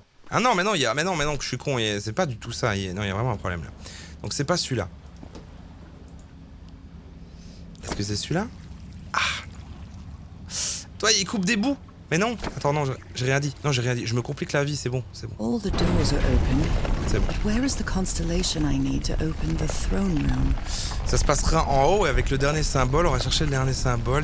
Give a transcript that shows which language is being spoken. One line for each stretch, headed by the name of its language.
French: Ah non, mais non, mais non, que je suis con. C'est pas du tout ça. Non, il y a vraiment un problème là. Donc c'est pas celui-là. Est-ce que c'est celui-là? Ah non. Toi, il coupe des bouts. Mais non. Attends, non, j'ai rien dit. Non, j'ai rien dit. Je me complique la vie, c'est bon, c'est bon.
English: All the doors are open.
French: C'est bon.
English: But where is the constellation I need to open the throne room?
French: Ça se passera en haut et avec le dernier symbole. On va chercher le dernier symbole.